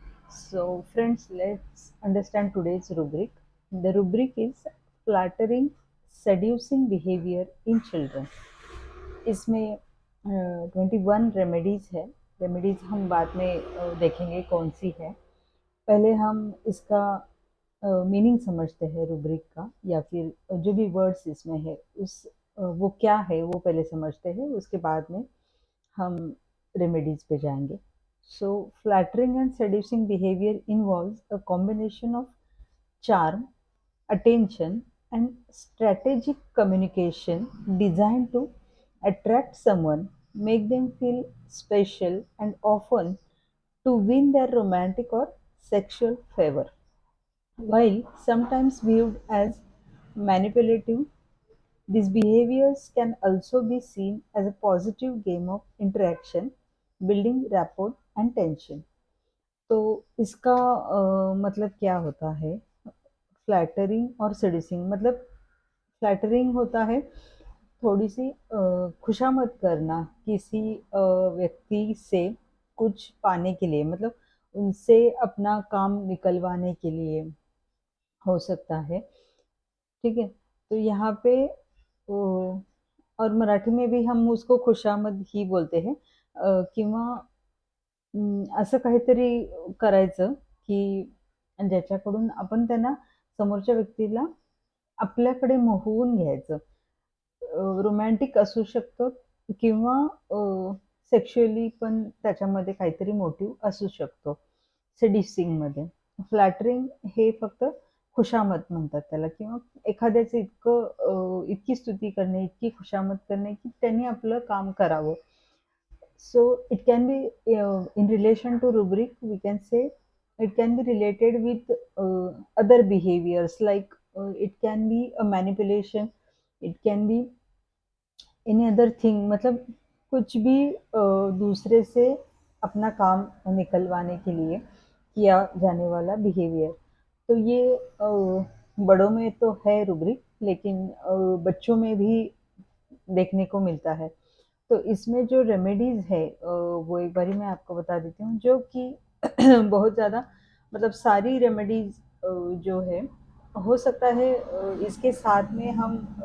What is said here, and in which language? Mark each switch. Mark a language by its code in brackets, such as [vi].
[en] So, friends, let's understand today's rubric. The rubric is flattering, seducing behavior in children. [hi] इसमें 21 remedies है। Remedies हम बाद में देखेंगे कौन सी है। पहले हम इसका मीनिंग समझते हैं रुब्रिक का, या फिर जो भी वर्ड्स इसमें है उस वो क्या है वो पहले समझते हैं, उसके बाद में हम रेमेडीज पे जाएंगे। [en] So flattering and seducing behaviour involves a combination of charm, attention, and strategic communication designed to attract someone, make them feel special, and often to win their romantic or sexual favor. While sometimes viewed as manipulative, these behaviors can also be seen as a positive game of interaction, building rapport and tension. [hi] तो इसका मतलब क्या होता है? Flattering और seducing मतलब flattering होता है थोड़ी सी खुशामद करना किसी व्यक्ति से कुछ पाने के लिए, मतलब उनसे अपना काम निकलवाने के लिए हो सकता है। ठीक है, तो यहाँ पे और मराठी में भी हम उसको खुशामद ही बोलते हैं। [mr] किंवा असं काहीतरी करायचं की ज्याच्याकडून आपण त्यांना समोरच्या व्यक्तीला आपल्याकडे मोहवून घ्यायचं. रोमॅन्टिक असू शकतं किंवा सेक्शुअली पण त्याच्यामध्ये काहीतरी मोटिव्ह असू शकतो सेडिसिंगमध्ये. फ्लॅटरिंग हे फक्त खुशामत म्हणतात त्याला, किंवा एखाद्याचं इतकी स्तुती करणे, इतकी खुशामत करणे की त्यांनी आपलं काम करावं. [en] So it can be in relation to rubric, we can say it can be related with other behaviors like it can be a manipulation, it can be any other thing, [hi] मतलब कुछ भी दूसरे से अपना काम निकलवाने के लिए किया जाने वाला बिहेवियर। तो ये बड़ों में तो है रुब्रिक, लेकिन बच्चों में भी देखने को मिलता है। तो इसमें जो रेमेडीज है वो एक बारी मैं आपको बता देती हूँ, जो कि बहुत ज़्यादा, मतलब सारी रेमेडीज जो है हो सकता है इसके साथ में हम